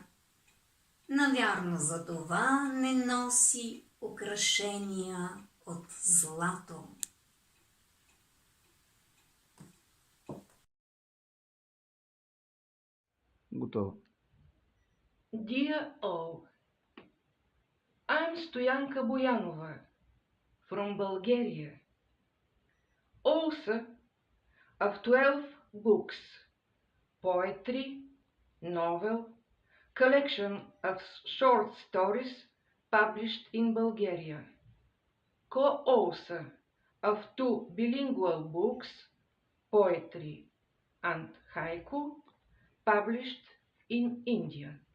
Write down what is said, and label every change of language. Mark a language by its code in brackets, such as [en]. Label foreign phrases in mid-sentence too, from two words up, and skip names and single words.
[bg] Навярно за това не носи украшения от злато. Готово. [en] Dear all, I'm Stoyanka Boyanova from Bulgaria, author of 12 books, poetry, novel, collection of short stories published in Bulgaria, co-author of 2 bilingual books, poetry and haiku, published in India.